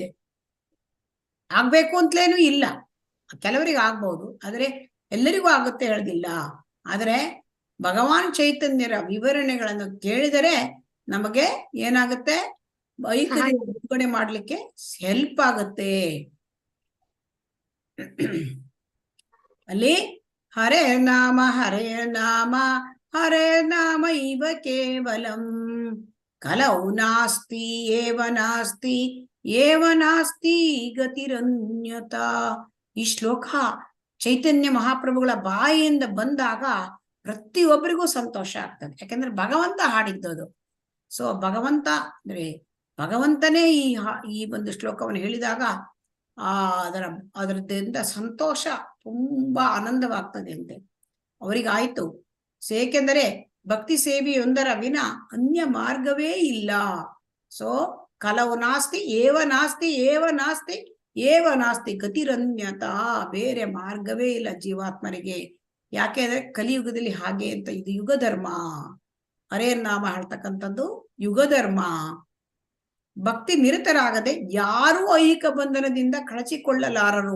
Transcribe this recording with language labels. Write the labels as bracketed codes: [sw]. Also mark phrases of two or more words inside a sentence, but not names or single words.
[kn] ಆಗ್ಬೇಕು ಅಂತಲೇನು ಇಲ್ಲ, ಕೆಲವರಿಗೆ ಆಗ್ಬಹುದು, ಆದ್ರೆ ಎಲ್ಲರಿಗೂ ಆಗುತ್ತೆ ಹೇಳೋದಿಲ್ಲ. ಆದ್ರೆ ಭಗವಾನ್ ಚೈತನ್ಯರ ವಿವರಣೆಗಳನ್ನು ಕೇಳಿದರೆ ನಮಗೆ ಏನಾಗುತ್ತೆ, ಐಹಿಕದಿಂದ ಬಿಡುಗಡೆ ಮಾಡ್ಲಿಕ್ಕೆ ಹೆಲ್ಪ್ ಆಗುತ್ತೆ. [sa] ಅಲ್ಲಿ ಹರೇ ನಾಮ ಹರೇ ನಾಮ ಇವ ಕೇವಲಂ ಕಲೌ ನಾಸ್ತಿ ಏವ ನಾಸ್ತಿ ಗತಿರನ್ಯತ. [kn] ಈ ಶ್ಲೋಕ ಚೈತನ್ಯ ಮಹಾಪ್ರಭುಗಳ ಬಾಯಿಯಿಂದ ಬಂದಾಗ ಪ್ರತಿಯೊಬ್ಬರಿಗೂ ಸಂತೋಷ ಆಗ್ತದೆ. ಯಾಕಂದ್ರೆ ಭಗವಂತ ಹಾಡಿದ್ದದು. ಸೊ ಭಗವಂತ ಅಂದ್ರೆ ಭಗವಂತನೇ ಈ ಒಂದು ಶ್ಲೋಕವನ್ನು ಹೇಳಿದಾಗ ಅದರದಿಂದ ಸಂತೋಷ, ತುಂಬಾ ಆನಂದವಾಗ್ತದೆ ಅಂತೆ ಅವರಿಗಾಯ್ತು. ಏಕೆಂದರೆ ಭಕ್ತಿ ಸೇವೆಯೊಂದರ ವಿನ ಅನ್ಯ ಮಾರ್ಗವೇ ಇಲ್ಲ. [sa] ಸೊ ಕಲವು ನಾಸ್ತಿ ಏವ ನಾಸ್ತಿ ಗತಿರನ್ಯತ. [kn] ಬೇರೆ ಮಾರ್ಗವೇ ಇಲ್ಲ ಜೀವಾತ್ಮರಿಗೆ. ಯಾಕೆ ಅಂದ್ರೆ ಕಲಿಯುಗದಲ್ಲಿ ಹಾಗೆ ಅಂತ. ಇದು ಯುಗ ಧರ್ಮ. ಹರೇ ನಾಮ ಹೇಳ್ತಕ್ಕಂಥದ್ದು ಯುಗ ಧರ್ಮ. ಭಕ್ತಿ ನಿರತರಾಗದೆ ಯಾರೂ ಐಹಿಕ ಬಂಧನದಿಂದ ಕಳಚಿಕೊಳ್ಳಲಾರರು.